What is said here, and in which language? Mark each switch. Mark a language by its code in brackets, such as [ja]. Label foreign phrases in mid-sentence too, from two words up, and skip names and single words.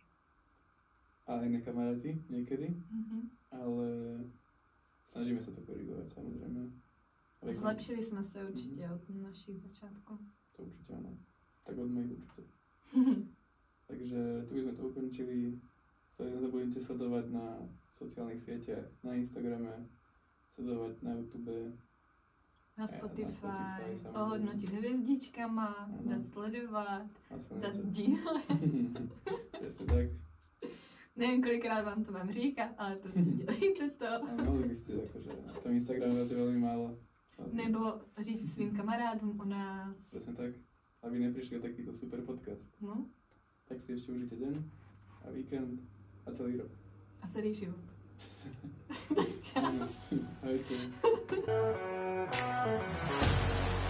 [sk] A aj nekamaráti niekedy. Ale snažíme sa to korigovať, samozrejme. Ale [cs] Zlepšili jsme se určitě od našich začátků. [sk] To určite áno. Tak od mojich určite. Takže tu by sme to ukončili. Nezabudnite sledovať na sociálnych sieťach, na Instagrame, sledovať na YouTube. [cs] Na [sk] Na Spotify, [cs] Spotify, samozřejmě. ohodnotit hvězdičkama, Ano. dát sledovat, [sk] Aspoň [cs] dát [sk] to. [cs] sdílet. [sk] Presne tak. [cs] Nevím, kolikrát vám to mám říkat, ale prostě dělejte to. [sk] A mohli by ste akože na tom Instagrame dáte veľmi málo. [cs] Nebo říct svým kamarádům o nás. [sk] Presne tak. Aby neprišli o takýto super podcast. No, Tak si ešte užite deň a víkend a celý rok. a celý život. Áno. Ahojte.